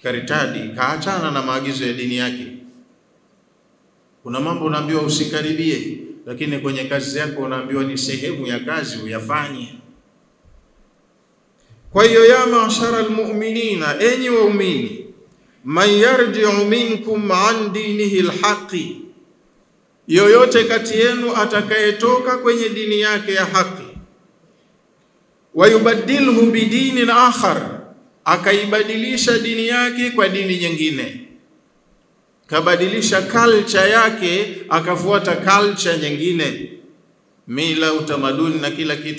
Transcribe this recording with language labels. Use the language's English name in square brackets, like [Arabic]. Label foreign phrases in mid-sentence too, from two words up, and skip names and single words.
[Swahili] karitadi, kaachana na maagizo ya dini yake. Kuna mambo unaambiwa usikaribie, lakini kwenye kazi yako unaambiwa ni sehemu ya kazi uyafanye. Kwa hiyo [Arabic] ya ma'shara almu'minina, [Swahili] enyi waumini, [Arabic] man yarji'u minkum an dinihi alhaqi, [Swahili] yoyote kati yenu atakayetoka kwenye dini yake ya haki, [Arabic] wayubadilhu bidinin akhar, [Swahili] akaibadilisha dini yake kwa dini nyingine, kabadilisha culture yake akafuata culture nyingine, mila, utamaduni na kila kitu.